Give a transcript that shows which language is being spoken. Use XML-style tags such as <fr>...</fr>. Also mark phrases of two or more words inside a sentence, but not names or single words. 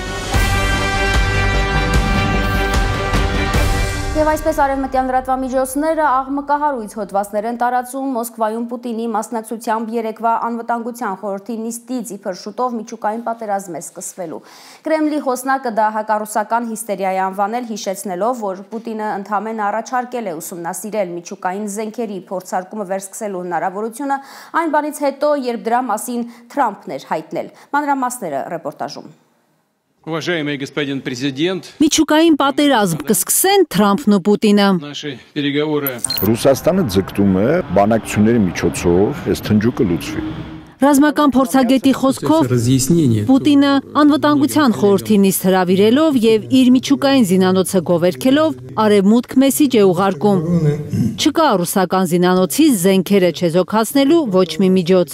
<hy>Եվ այսպես արևմտյան լրատվամիջոցները աղմկահարույց հոդվածներ են տարածում Մոսկվայում Պուտինի մասնակցությամբ երեկվա անվտանգության խորհրդի նիստից իբր շուտով միջուկային պատերազմ է սկսվելու։ Կրեմլի խոսնակը դա հակառուսական հիստերիա է անվանել, հիշեցնելով, որ Պուտինը ընդհանրապես առաջարկել է ուսումնասիրել միջուկային զենքերի փորձարկումը վերսկսելու հնարավորությունը այն բանից հետո, երբ դրա մասին Թրամփն էր հայտնել։ Մանրամասները ռեպորտաժում։</hy> <ru>Уважаемый господин президент,</ru> <hy>Միջուկային պատերազմ կսկսեն Թրամփն ու Պուտինը։</hy> <ru>Наши переговоры.</ru> <hy>Ռուսաստանը ձգտում է բանակցությունների միջոցով այս թնջուկը լուծվի։ Ռազմական փորձագետի խոսքով Պուտինը անվտանգության խորհրդի նիստ հրավիրելով եւ իր միջուկային զինանոցը գովերքելով արևմուտք մեսիջ է ուղարկում։ Չկա ռուսական զինանոցի զենքերը չեզոքացնելու ոչ մի միջոց։</hy>